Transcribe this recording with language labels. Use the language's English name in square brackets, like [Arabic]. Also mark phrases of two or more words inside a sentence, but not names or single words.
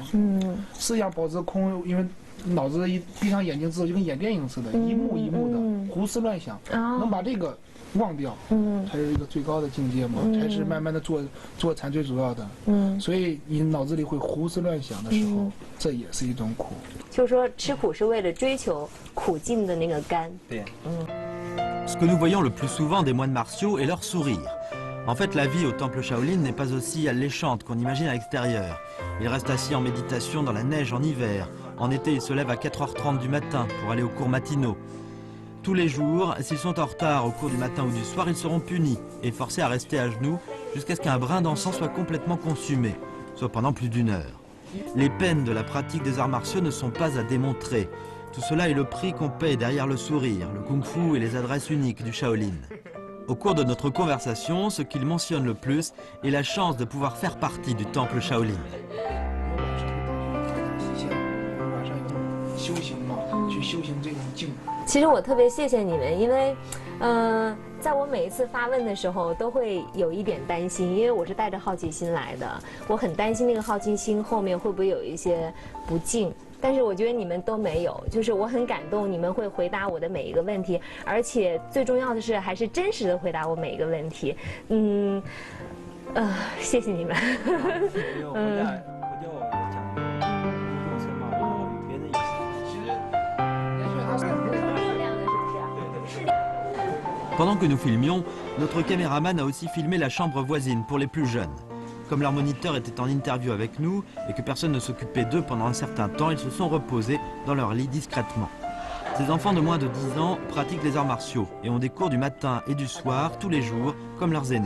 [Chinese] 思想保持空，因为脑子一闭上眼睛之后，就跟演电影似的，一幕一幕的胡思乱想，能把这个忘掉，才是一个最高的境界嘛，才是慢慢的做禅最主要的。所以你脑子里会胡思乱想的时候，这也是一种苦。就是说，吃苦是为了追求苦尽的那个甘。对。 [French] Ce que nous voyons le plus souvent des moines martiaux est leur sourire. En fait, la vie au temple Shaolin n'est pas aussi alléchante qu'on imagine à l'extérieur. Ils restent assis en méditation dans la neige en hiver. En été, ils se lèvent à 4h30 du matin pour aller aux cours matinaux. Tous les jours, s'ils sont en retard au cours du matin ou du soir, ils seront punis et forcés à rester à genoux jusqu'à ce qu'un brin d'encens soit complètement consumé, soit pendant plus d'1 heure. Les peines de la pratique des arts martiaux ne sont pas à démontrer. Tout cela est le prix qu'on paie derrière le sourire, le kung-fu et les adresses uniques du Shaolin. Au cours de notre conversation, ce qu'il mentionne le plus est la chance de pouvoir faire partie du temple Shaolin. [Chinese] 其实我特别谢谢你们，因为，在我每一次发问的时候，都会有一点担心，因为我是带着好奇心来的，我很担心那个好奇心后面会不会有一些不敬。但是我觉得你们都没有，就是我很感动，你们会回答我的每一个问题，而且最重要的是还是真实的回答我每一个问题。谢谢你们。其实，也许他是。 [French] Pendant que nous filmions, notre caméraman a aussi filmé la chambre voisine pour les plus jeunes. Comme leur moniteur était en interview avec nous et que personne ne s'occupait d'eux pendant un certain temps, ils se sont reposés dans leur lit discrètement. Ces enfants de moins de 10 ans pratiquent les arts martiaux et ont des cours du matin et du soir, tous les jours, comme leurs aînés.